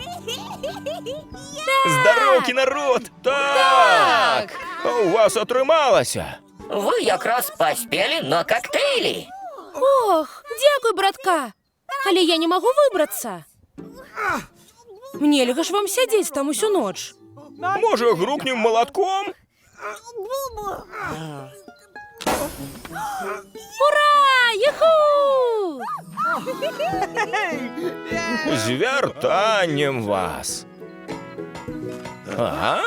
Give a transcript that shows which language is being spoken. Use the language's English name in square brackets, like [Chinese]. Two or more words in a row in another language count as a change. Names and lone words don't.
[Belarusian] Здароўкі, народ! Так! У вас атрымалася! Вы якраз паспелі на коктейлі. Ох, дзякуй, братка. Але я не магу выбрацца. Нельга ж вам сядзець там усю ноч. Може, грукнем молотком? Ура! Юху! З вертанням вас. Ага.